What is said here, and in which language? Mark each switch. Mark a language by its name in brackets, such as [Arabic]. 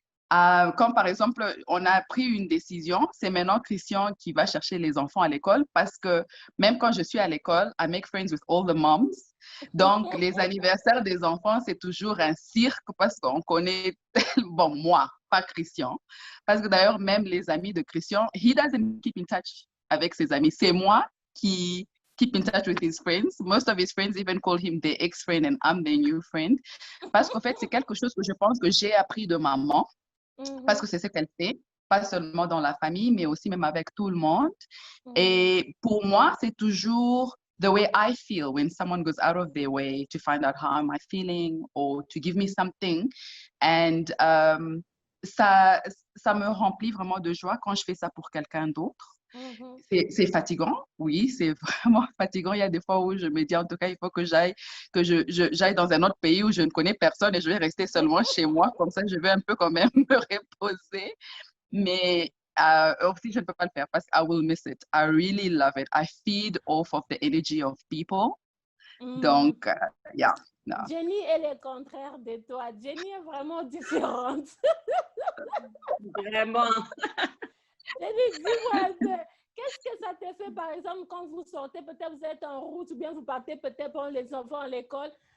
[French] Comme par exemple, on a pris une décision, c'est maintenant Christian qui va chercher les enfants à l'école parce que même quand je suis à l'école, [English] I make friends with all the moms. [French] Donc, les anniversaires des enfants, c'est toujours un cirque parce qu'on connaît, bon, moi, pas Christian. Parce que d'ailleurs, même les amis de Christian, [English] he doesn't keep in touch [French] avec ses amis. C'est moi qui [English] keep in touch with his friends. Most of his friends even call him their ex-friend and I'm their new friend. [French] Parce qu'en fait, c'est quelque chose que je pense que j'ai appris de maman. Parce que c'est ce qu'elle fait, pas seulement dans la famille, mais aussi même avec tout le monde. Et pour moi, c'est toujours [English] the way I feel when someone goes out of their way to find out how am I feeling or to give me something. And [French] ça me remplit vraiment de joie quand je fais ça pour quelqu'un d'autre. C'est fatigant, oui, c'est vraiment fatigant. Il y a des fois où je me dis, en tout cas, il faut que j'aille dans un autre pays où je ne connais personne et je vais rester seulement chez moi. Comme ça, je vais un peu quand même me reposer. Mais aussi, je ne peux pas le faire parce que [English] I will miss it. I really love it. I feed off of the energy of people. Donc, yeah. No. [French] Jenny est le contraire de toi. Jenny est vraiment différente. Vraiment. Jenny, dis-moi, qu'est-ce que ça te fait, par exemple, quand vous sortez, peut-être vous êtes en route ou bien vous partez peut-être pour les enfants à l'école.